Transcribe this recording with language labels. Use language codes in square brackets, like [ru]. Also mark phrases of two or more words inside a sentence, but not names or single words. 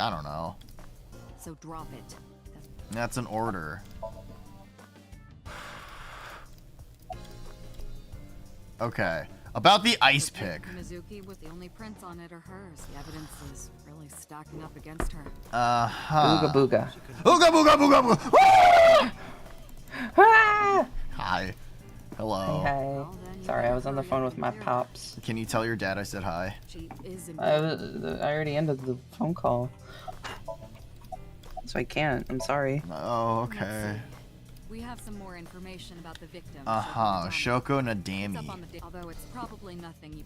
[en] I don't know. So drop it. That's an order. Okay. About the ice pick. Mizuki was the only prints on it or hers. The evidence is really stacking up against her. Ooga booga. Ooga booga booga booga. Hi. Hello. Hey, hi. Sorry, I was on the phone with my pops. Can you tell your dad I said hi? I already ended the phone call. So I can't. I'm sorry. Oh, okay. We have some more information about the victim. Shoko Nadami. Although it's probably nothing you...